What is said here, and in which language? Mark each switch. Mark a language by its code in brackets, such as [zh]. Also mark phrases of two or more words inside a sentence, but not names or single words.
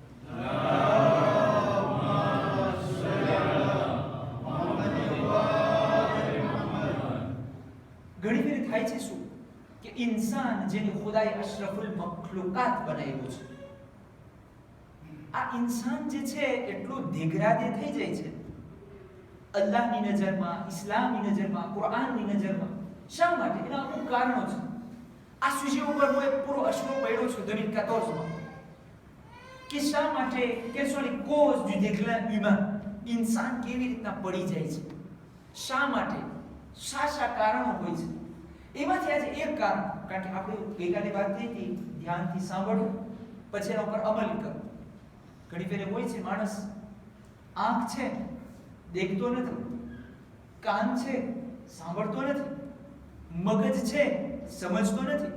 [gu] ઘણી ફેર થાય છે શું કે ઇન્સાન જેને ખુદાએ [ar] أشرف المخلوقات [gu] બનાવ્યો છે, આ ઇન્સાન જે છે એટલો દેગ્રાદે થઈ જાય છે અલ્લાહની નજરમાં, ઇસ્લામની નજરમાં, કુરાનની નજરમાં. શા માટે? એના અમુક કારણો છે. આ સુજે ઉપર હું એક પૂરો અશરો પડ્યો છું 2014માં કે શા માટે, [fr] quelles sont les causes du déclin humain, [gu] ઇન્સાન કેવી રીતના પડી જાય છે, શા માટે, શા કારણો હોય છે. એમાંથી આજે એક કારણ, કારણ કે આપણે ગઈકાલે વાત થઈ હતી ધ્યાનથી સાંભળો પછી એના ઉપર અમલ કરો. ઘણી ફેરે હોય છે માણસ આંખ છે દેખતો નથી, કાન છે સાંભળતો નથી, મગજ છે સમજતો નથી.